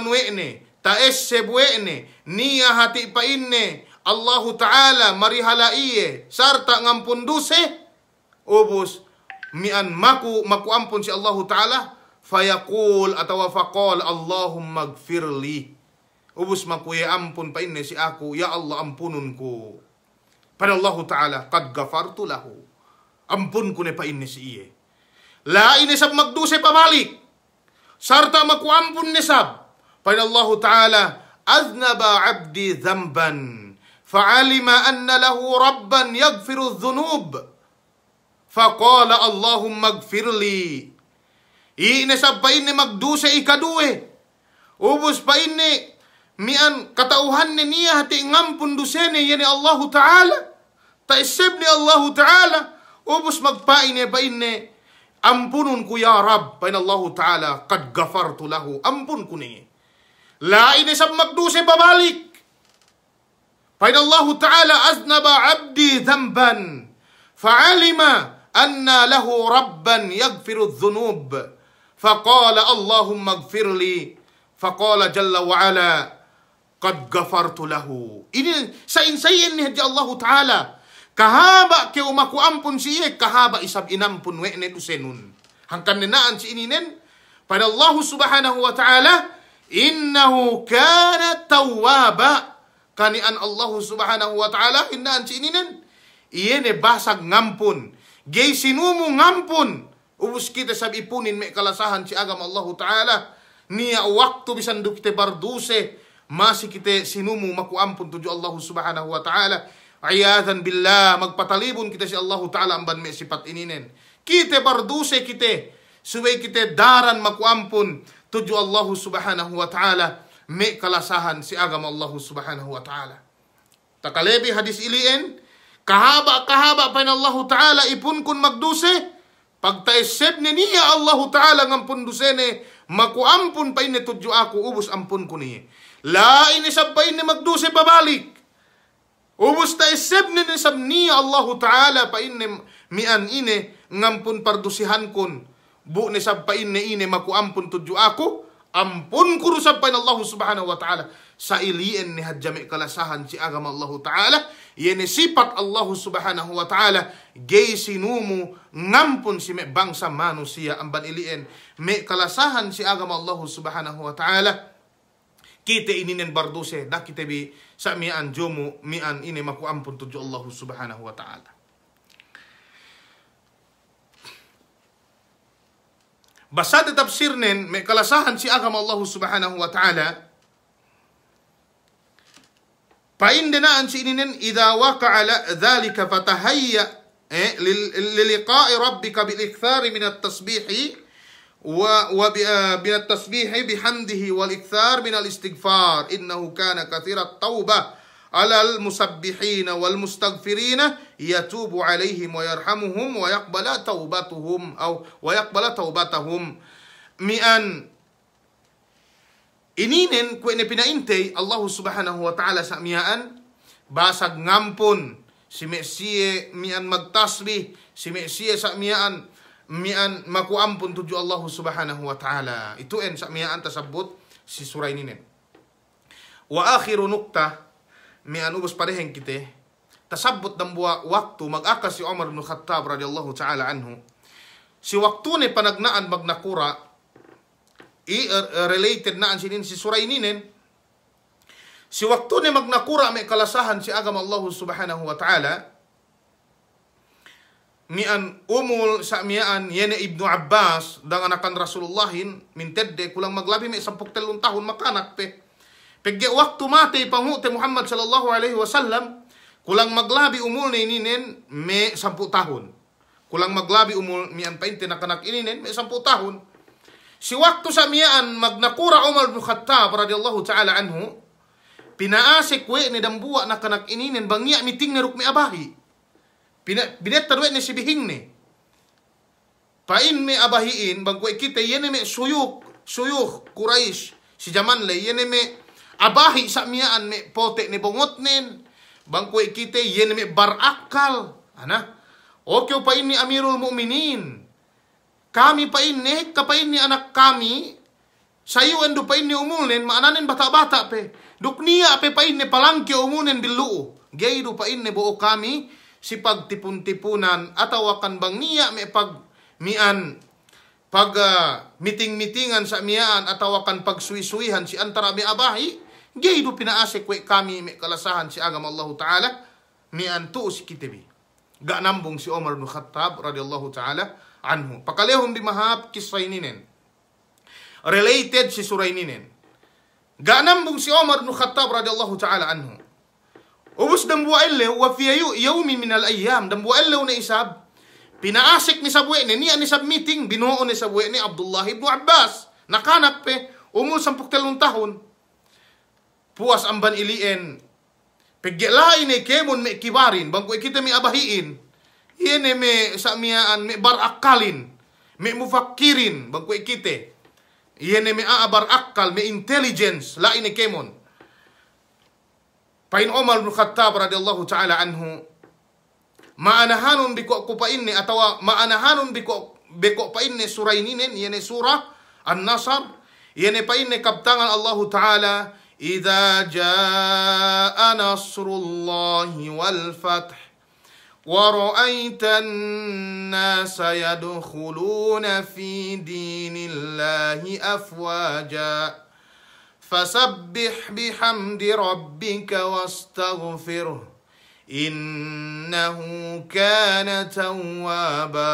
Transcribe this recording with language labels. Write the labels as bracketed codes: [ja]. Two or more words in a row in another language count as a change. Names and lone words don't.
[yka] wene taesseb wene niya hati painne Allah Ta'ala marihalaiye sarta ngampun duse ubus mian maku ampun si Allah Ta'ala fayaqul atawa [ar] فقال اللهم اغفر لي [yka] ubus maku ya ampun painne si aku ya Allah ampununku pada Allah Ta'ala [ar] قد غفرت له [yka] ampunku ne painne si iye la ini sab magduse pabalik sarta maku ampun ne sab pada Allah Ta'ala [ar] أذنب عبدي ذنبا فعلم أن له ربا يغفر الذنوب فقال اللهم اغفر لي [yka] ine sab painne magduse ikadue ubus painne mian katauhan ne niya hati ngampun dusene yene Allah Ta'ala taisib ni Allah Ta'ala ubus magpaine painne ampunun ku [ar] يا رب [yka] pain Allah Ta'ala [ar] قد غفرت له [yka] ampun ku ni la ine sab magduse babalik [ar] pain Allah Ta'ala أذنب عبدي ذنبا فعلم أن له ربا يغفر الذنوب فقال اللهم اغفر لي فقال جل وعلا قد غفرت له [yka] ini sain ni haja Allah Ta'ala kahaba ke umaku ampun siye kahaba isab inampun wene dusenun hangkan nenaan si ininen pada Allah subhanahu wa ta'ala [ar] إنه كان توابا [yka] kanian Allah subhanahu wa ta'ala inaan si ininen iyene basag ngampun gay sinumu ngampun ubus kita sab ipunin me kalasahan si agama Allah Ta'ala niya waktu bisan du kita barduse masih kita sinumu maku ampun tuju Allah subhanahu wa ta'ala ayatan billah magpatalibun kita si Allah Ta'ala amban me sifat ininen kita barduse kita suway kita daran maku ampun tuju Allah subhanahu wa ta'ala me kalasahan si agama Allah subhanahu wa ta'ala takalebi hadis ilien kahaba pain Allah Ta'ala ipun kun magduse pagtaiseb niya Allah Ta'ala ngampun dusene maku ampun pain ne tuju aku ubus ampun ku niya la ini sabay ni magduse pabalik ubus taiseb ni sab niya Allah Ta'ala pain ne mian ine ngampun pardusihan kun bu ni sab pain ne ine maku ampun tuju aku ampun ku rusab pain Allah subhanahu wa ta'ala sa ilien ni hadjame kalasahan si agama Allah Ta'ala, yene sifat Allah Subhanahu wa Ta'ala, gay sinumu ngampun si me bangsa manusia amban ilien, me kalasahan si agama Allah Subhanahu wa Ta'ala, kita ininen barduse, dah kita bi sa mian jomu, mian ini maku ampun tuju Allah Subhanahu wa Ta'ala. Basa tafsirnen, me kalasahan si agama Allah Subhanahu wa Ta'ala, paindenaan si ininen [ar] إذا وقع ذلك فتهيأ للقاء ربك بالإكثار من التسبيح ومن التسبيح بحمده والإكثار من الاستغفار إنه كان كثير التوبة على المسبحين والمستغفرين يتوب عليهم ويرحمهم ويقبل [yka] taubatahum mi'an ininen kwe ne pinaintay Allah Subhanahu wa Ta'ala sa miyaan basag ngampon si Mesie mian magtasbih si Mesie sa mian makuampon tuju Allah Subhanahu wa Ta'ala. Itu en sa miyaan tasabot si suray ninen. [ar] وآخر نكتة [yka] mian ubos pareheng kite tasabot dang buwa waktu mag-akas si Umar bin Khattab radhiyallahu ta'ala anhu. Si waktu ne panagnaan magnakura related na sinin si suray ninen si waktu ni magnakura may kalasahan si agama Allah Subhanahu wa Ta'ala mian umul sa mian yene Ibnu Abbas dengan akan Rasulullahin mintedde kulang maglabi may 13 tahun makanak pegge waktu mati pangute Muhammad sallallahu alaihi wasallam kulang maglabi umul ni ninen may 10 tahun kulang maglabi umul mian painte nakanak ininen may 10 tahun. Si waktu sa miyaan magnakura Umar bin Khattab radhiyallahu ta'ala anhu, pinaasik we ni dambuwa na kanak ininen bangya miting na rukmi abahi. Binetar ni si bihing ni. Pain me abahiin, bang kwe kita, yene me suyuk Quraish, si jaman le, yene me abahi sa miyaan me pote ni bongot nin, bang kwe kita, yene me barakal. Ana? Okay pa ini Amirul Mu'minin. Kami pa ini, kapain ni anak kami, sayo endo pa ini umunin, maananin bata-bata pe. Dukniya pe pa ini palangki umunin bilu. Gaydo pa ini buo kami, si pagtipun-tipunan, atawakan bang niya may miting-mitingan sa miyaan, atawakan pagsuisuihan si antara may abahi, gaydo pinaasik we kami may kalasahan si agam Allah Ta'ala, mian tuo si kitibi. Ganambong si Umar bin Khattab radhiyallahu ta'ala anhu. Pakalehom di mahap kisray ninen. Related si suray ninen. Ganambong si Umar bin Khattab radhiyallahu ta'ala anhu. Ubus dambuwa illew [ar] وفي يوم من الأيام. [yka] Dambuwa illew na isab. Pinaasik ni sabwe ni ani sab meeting binuo ni sabwe ni Abdullah ibn Abbas. Nakanak pe umul 13 tahun. Puas amban ilien. Paggilain ni kemon me kibarin, bangko kita me abahiin. Yene me sa miyaan me barakalin, me mufakirin, bangko kita. Yene me aabarakal, me intelligence, lain ni kemon. Pain Umar bin Khattab radhiyallahu ta'ala anhu, maanahanon biko ko pain ni atawa maanahanon biko pain ni suray ninen, yene surah An-Nasr, yene pain ni kaptangan Allah Ta'ala. [ar] إذا جاء نصر الله والفتح ورأيت الناس يدخلون في دين الله أفواجا فسبح بحمد ربك واستغفره إنه كان توابا.